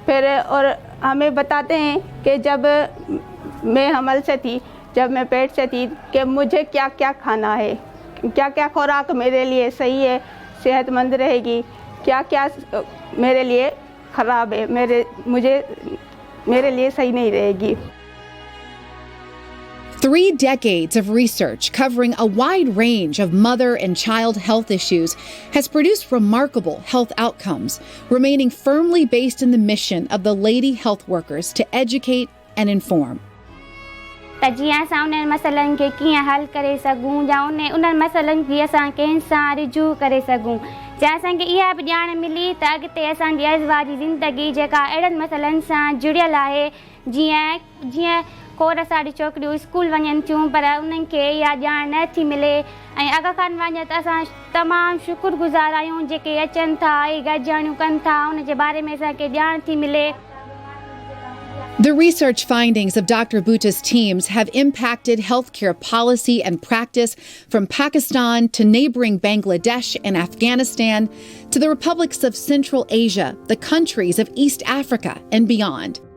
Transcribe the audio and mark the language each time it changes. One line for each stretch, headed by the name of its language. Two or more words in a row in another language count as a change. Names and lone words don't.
Urdu: پھر اور ہمیں بتاتے ہیں کہ جب میں حمل سے تھی، جب میں پیٹ سے تھی، کہ مجھے کیا کیا کھانا ہے، کیا کیا خوراک میرے لیے صحیح ہے، صحت مند رہے گی، کیا کیا میرے لیے خراب ہے، میرے لیے صحیح نہیں رہے گی.
English: 3 decades of research covering a wide range of mother and child health issues has produced remarkable health outcomes, remaining firmly based in the mission of the lady health workers to educate and inform.
Sindhi: त जीअं असां उन्हनि मसइलनि खे कीअं हल करे सघूं या उन्हनि मसइलनि जी असां कंहिं सां रिजू करे सघूं, जा असांखे इहा बि ॼाण मिली त अॻिते असांजी अज़वाजी ज़िंदगी जेका अहिड़नि मसइलनि सां जुड़ियल आहे, जीअं खोड़ सारी छोकिरियूं स्कूल वञनि थियूं पर उन्हनि खे इहा ॼाण नथी मिले, ऐं अॻ खां वञे त असां तमामु शुक्रगुज़ार आहियूं जेके अचनि था ऐं गॾिजाणियूं कनि था, उन जे बारे में असांखे ॼाण थी मिले।
English: The research findings of Dr. Bhutta's teams have impacted healthcare policy and practice from Pakistan to neighboring Bangladesh and Afghanistan to the republics of Central Asia, the countries of East Africa, and beyond.